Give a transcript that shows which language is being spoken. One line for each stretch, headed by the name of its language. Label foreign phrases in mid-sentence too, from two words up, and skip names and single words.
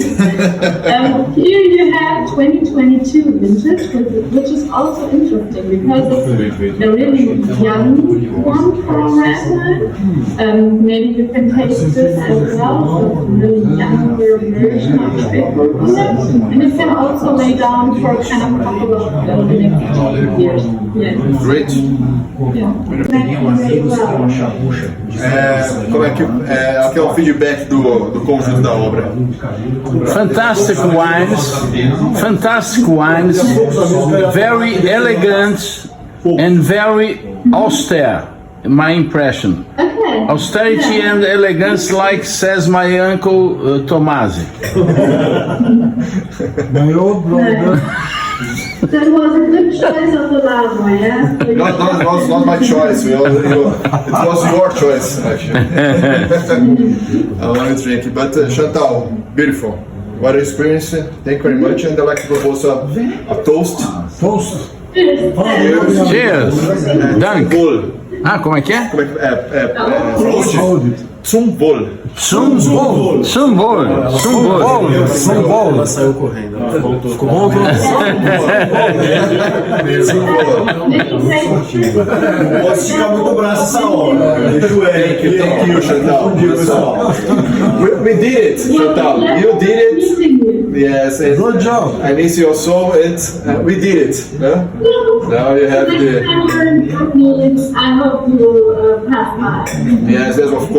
English: Here you have 2022 vintage, which is also interesting because it's the really young one from red wine. Maybe you can taste this as well. Really younger version of it. And it can also lay down for kind of a couple of the next years. Yeah. Great. Yeah.
Portuguese: Como é que aqui é o feedback do conjunto da obra?
English: Fantastic wines, very elegant and very austere, my impression. Okay. Austerity and elegance, like says my uncle Tomasi.
Portuguese: Ganhou, brother.
English: That was a good choice of the last one, yeah? Not my choice. It was your choice, actually. I want to drink it. But Chantal, beautiful. What an experience. Thank you very much. And I'd like to propose a toast. Toast. Cheers. Dank. Bull.
Portuguese: Ah, como é que é? Como é que é?
German: Toast. zum Wohl. Zum Wohl. Zum Wohl. Zum Wohl.
Portuguese: Ela saiu correndo. Ela voltou. Ficou bom. Não posso esticar muito o braço essa hora. Deixa o Eric.
English: Thank you, Chantal. We did it, Chantal. You did it. Yes. And Good job. I miss you so, and we did it. Huh? Now you have the. I hope you will pass by.